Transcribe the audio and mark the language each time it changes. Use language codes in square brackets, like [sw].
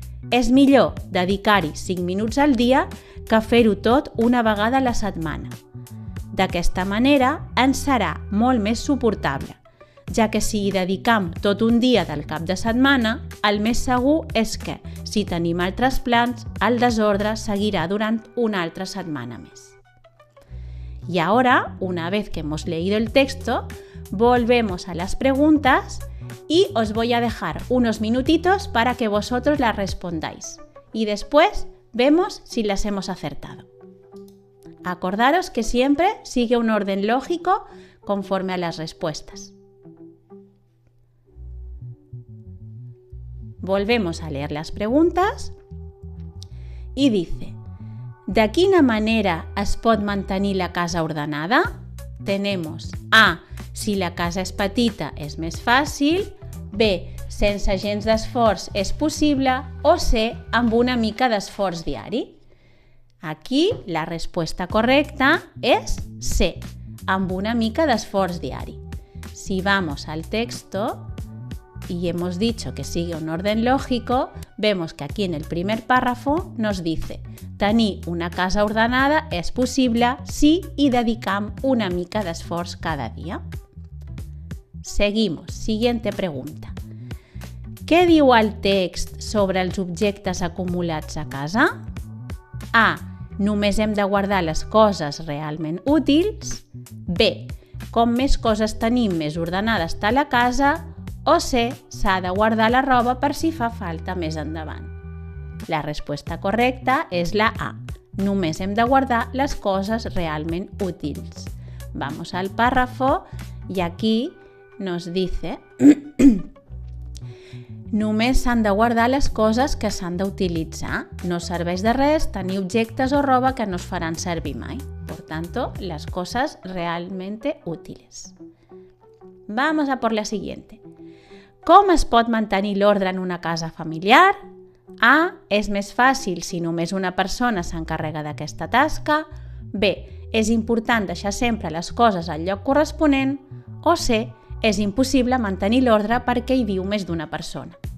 [ca] És millor dedicar-hi 5 minuts al dia que fer-ho tot una vegada a la setmana. D'aquesta manera ens serà molt més suportable, ja que si hi dedicam tot un dia del cap de setmana, el més segur és que, si tenim altres plans, el desordre seguirá durant una altra setmana més. [es] Y ahora, una vez que hemos leído el texto, volvemos a las preguntas y os voy a dejar unos minutitos para que vosotros las respondáis. Y después vemos si las hemos acertado. Acordaros que siempre sigue un orden lógico conforme a las respuestas. Volvemos a leer las preguntas y dice: [ca] ¿de quina manera es pot mantenir la casa ordenada? [es] Tenemos A. [ca] Si la casa és petita és més fàcil, B. Sense gens d'esforç és possible, o C. Amb una mica d'esforç diari. [es] Aquí la respuesta correcta es C. [ca] Amb una mica d'esforç diari. [es] Si vamos al texto y hemos dicho que sigue un orden lógico, vemos que aquí en el primer párrafo nos dice: [ca] tenir una casa ordenada és possible si hi dedicam una mica d'esforç cada dia. Seguimos. [es] Siguiente pregunta. [ca] Què diu el text sobre els objectes acumulats a casa? A. Només hem de guardar les coses realment útils. B. Com més coses tenim, més ordenada està la casa. O C. S'ha de guardar la roba per si fa falta més endavant. [es] La respuesta correcta es la A. [ca] Només hem de guardar les coses realment útils. [es] Vamos al párrafo y aquí nos dice [ca] només s'han de guardar les coses que s'han d'utilitzar. No serveix de res tenir objectes o roba que no es faran servir mai. [es] Por tanto, las cosas realmente útiles. Vamos a por la siguiente. [ca] Com es pot mantenir l'ordre en una casa familiar? A. És més fàcil si només una persona s'encarrega d'aquesta tasca. B. És important deixar sempre les coses al lloc corresponent. O C. És impossible mantenir l'ordre perquè hi viu més d'una persona.